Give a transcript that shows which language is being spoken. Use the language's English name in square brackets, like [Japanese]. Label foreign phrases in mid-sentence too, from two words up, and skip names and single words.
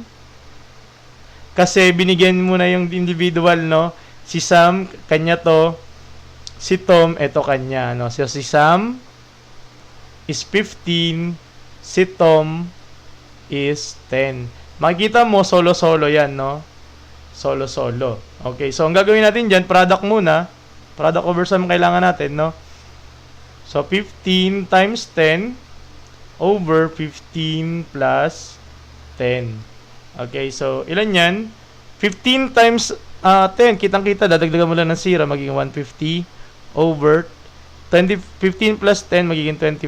[Filipino] Kasi binigyan mo na yung individual, no? Si Sam, kanya to. Si Tom, eto kanya, no? So, si Sam is 15. Si Tom is 10. Makikita mo, solo-solo yan, no? Solo-solo. Okay, so ang gagawin natin dyan, product muna. [English] Product over sum [Filipino] kailangan natin, no? [English] So, 15 times 10 over 15 plus 10. [Filipino] Okay, so ilan yan? [English] 15 times 10, [Filipino] kitang-kita, dadagdagan mo lang ng 0, magiging [English] 150 over 15 plus 10, [Filipino] magiging 25.